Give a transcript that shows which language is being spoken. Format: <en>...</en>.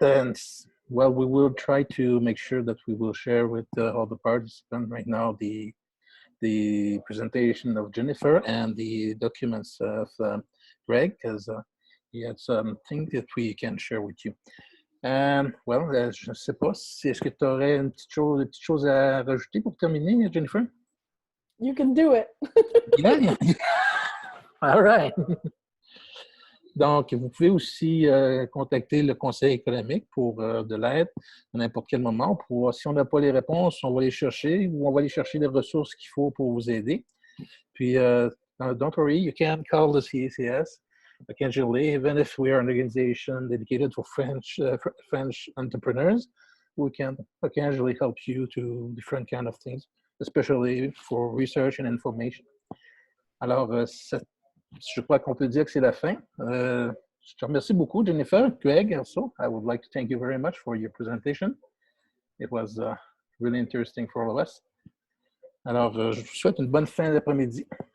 <en>And, well, we will try to make sure that we will share with all the participants right now the presentation of Jennifer and the documents of Greg, because he had some things that we can share with you. And, well,</en> <fr>je ne sais pas, est-ce que tu aurais une petite chose à rajouter pour terminer, Jennifer?</fr> <en>You can do it. Yeah. All right.</en> <fr>Donc, vous pouvez aussi contacter le conseil économique pour de l'aide à n'importe quel moment. Si on n'a pas les réponses, on va les chercher ou on va aller chercher les ressources qu'il faut pour vous aider.</fr> <en>Puis, don't worry, you can call the CACS occasionally, even if we are an organization dedicated for French entrepreneurs. We can occasionally help you to different kind of things, especially for research and information.</en> <fr>Alors, je crois qu'on peut dire que c'est la fin. Je te remercie beaucoup, Jennifer.</fr> <en>Greg, also, I would like to thank you very much for your presentation. It was really interesting for all of us.</en> <fr>Alors, je vous souhaite une bonne fin d'après-midi.</fr>